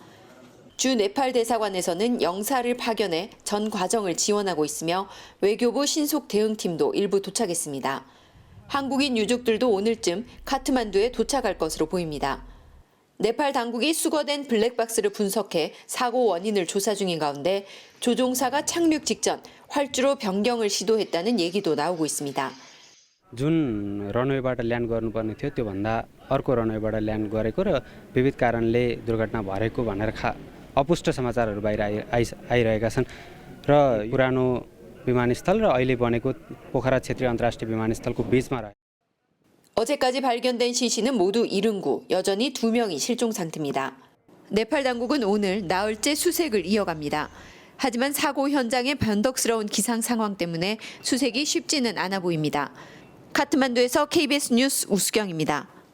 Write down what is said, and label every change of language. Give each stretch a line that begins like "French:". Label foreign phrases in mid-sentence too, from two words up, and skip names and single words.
Korean: 주 네팔 대사관에서는 영사를 파견해 전 과정을 지원하고 있으며 외교부 신속 대응팀도 일부 도착했습니다. 한국인 유족들도 오늘쯤 카트만두에 도착할 것으로 보입니다. 네팔 당국이 수거된 블랙박스를 분석해 사고 원인을 조사 중인 가운데 조종사가 착륙 직전 활주로 변경을 시도했다는 얘기도 나오고 있습니다.
Nepali: जुन रनवेबाट ल्यान्ड गर्नुपर्ने थियो त्योभन्दा अर्को रनवेबाट ल्यान्ड गरेको र विविध कारणले दुर्घटना भएको भनेर अपुष्ट समाचारहरू बाहिर आइरहेका छन् र पुरानो विमानस्थल र अहिले बनेको पोखरा क्षेत्रीय अन्तर्राष्ट्रिय विमानस्थलको बीचमा रहे.
Korean: 어제까지 발견된 시신은 모두 70구, 여전히 2명이 실종 상태입니다. 네팔 당국은 오늘 나흘째 수색을 이어갑니다. 하지만 사고 현장의 변덕스러운 기상 상황 때문에 수색이 쉽지는 않아 보입니다. 카트만두에서 KBS 뉴스 우수경입니다.